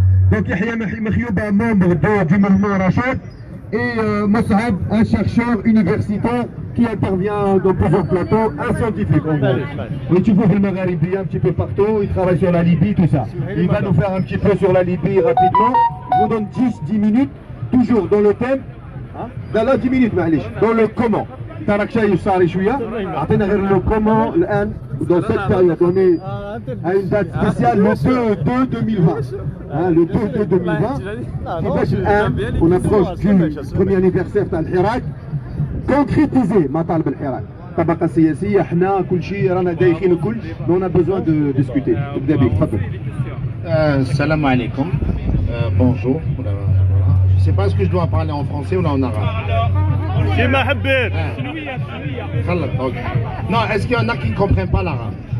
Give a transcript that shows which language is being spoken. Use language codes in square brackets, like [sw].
[fr] Donc Yahya Makhioba, membre du mouvement Rachad, et Mossab, un chercheur universitaire qui intervient dans plusieurs plateaux, un scientifique en gros. Et tu vois le Magharibi un petit peu partout, il travaille sur la Libye, tout ça. Il va nous faire un petit peu sur la Libye rapidement. Je vous donne 10 minutes, toujours dans le thème. Là 10 minutes [ar] معليش. [fr] Dans le comment. [ar] تراك شايف صار شويه عطينا غير لو كومون الان [fr] dans cette période on est à une date spéciale le 2 2020 [ar] le 2 2020 كيفاش الان [fr] on approche du premier anniversaire [ar] تاع الحراك concrétiser مطالب الحراك الطبقه السياسيه حنا كل شيء رانا دايخين الكل [fr] on a besoin de discuter [ar] ابدا بك تفضل. السلام عليكم. [fr] Bonjour. Je sais pas est-ce que je dois parler en français ou en arabe. [ar] كيما حبيت. خلط اوكي. [fr] Non, est-ce qu'il y en a qui ne comprennent pas l'arabe?